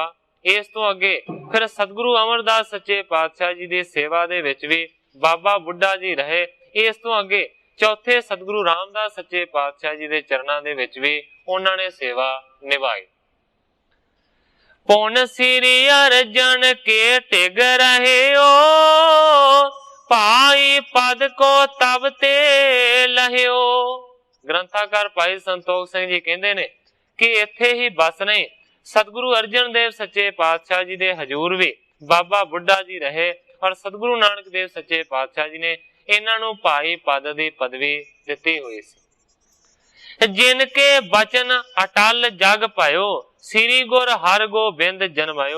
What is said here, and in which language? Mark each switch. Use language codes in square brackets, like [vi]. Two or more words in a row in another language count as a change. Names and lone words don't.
[pa] ਇਸ ਤੋ ਅਗੇ ਫਿਰ ਸਤਗੁਰੁ ਅਮਰਦਾਸ ਸੱਚੇ ਪਾਤਸ਼ਾਹ ਜੀ ਦੀ ਸੇਵਾ ਦੇ ਵਿਚ ਭੀ ਬਾਬਾ ਬੁੱਢਾ ਜੀ ਰਹੇ। ਇਸ ਤੋ ਅਗੇ ਚੌਥੇ ਸਤਗੁਰੁ ਰਾਮਦਾਸ ਸੱਚੇ ਪਾਤਸ਼ਾਹ ਜੀ ਦੇ ਚਰਣਾ ਦੇ ਵਿਚ ਭੀ ਉਨ੍ਹਾਂ ਨੇ ਸੇਵਾ ਨਿਭਾਈ। [bra] पुन श्री अर्जन के टिग रहे ओ, पाई पद को तब ते लहियो। [pa] ਗ੍ਰੰਥਾਕਾਰ ਭਾਈ ਸੰਤੋਖ ਸਿੰਘ ਜੀ ਕਹੰਦੇ ਨੇ ਕਿ ਇੱਥੇ ਹੀ ਬਸ ਨਹੀਂ, ਸਤਗੁਰੁ ਅਰਜਨ ਦੇਵ ਸੱਚੇ ਪਾਤਸ਼ਾਹ ਜੀ ਦੇ ਹਜ਼ੂਰ ਭੀ ਬਾਬਾ ਬੁੱਢਾ ਜੀ ਰਹੇ ਔਰ ਸਤਗੁਰੁ ਨਾਨਕ ਦੇਵ ਸੱਚੇ ਪਾਤਸ਼ਾਹ ਜੀ ਨੇ ਇਨ੍ਹਾਂ ਨੂੰ ਭਾਈ ਪਦ ਦੀ ਪਦਵੀ ਦਿੱਤੀ ਹੁਈ ਸੀ। [bra] जिनके बचन अटल जग पायो, श्री गुर हर गोबिंद जन्मायो।